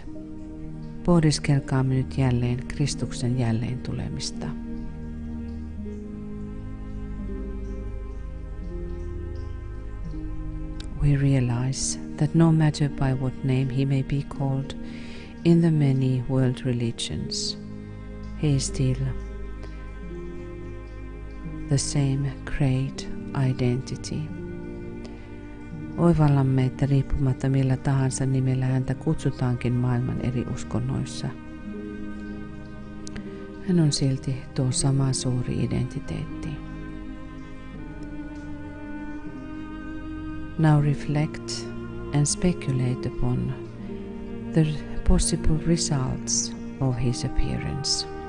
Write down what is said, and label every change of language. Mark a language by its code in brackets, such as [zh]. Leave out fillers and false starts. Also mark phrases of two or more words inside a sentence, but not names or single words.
[fi] Pohdiskelkaamme nyt jälleen Kristuksen jälleen tulemista. [en] We realize that no matter by what name he may be called in the many world religions, he is still the same great identity, [fi] Oivallamme, että riippumatta millä tahansa nimellä häntä kutsutaankin maailman eri uskonnoissa, hän on silti tuo sama suuri identiteetti. [en] Now reflect and speculate upon the possible results of his appearance.